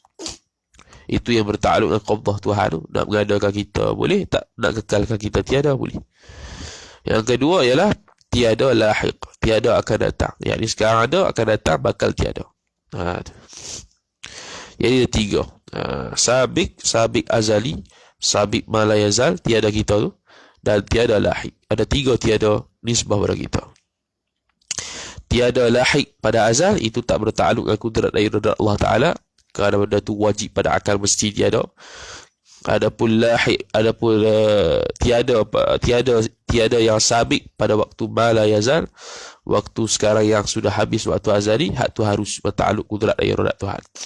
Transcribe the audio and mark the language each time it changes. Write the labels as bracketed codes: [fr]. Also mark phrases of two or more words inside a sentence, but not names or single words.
[ms] Itu yang bertakluk dengan qabdah Tuhan tu. Nak mengadakan kita boleh, tak nak kekalkan kita tiada boleh. Yang kedua ialah tiada lahiq, tiada akan datang. Yang ni sekarang ada, akan datang, bakal tiada. Jadi ada tiga. [ar] Sabiq azali, sabiq ma la yazal, [ms] tiada kita tu, dan tiada lahiq. Ada tiga tiada nisbah pada kita. Tiada lahiq pada azal, itu tak bertakluk dengan kudrat dan iradat Allah Ta'ala, kerana benda tu wajib pada akal, mesti tiada. Adapun lahiq, adapun tiada yang sabiq pada waktu [ar] ma la yazal, [ms] waktu sekarang yang sudah habis waktu azali, hak tu harus bertakluk kudrat dan iradat Tuhan.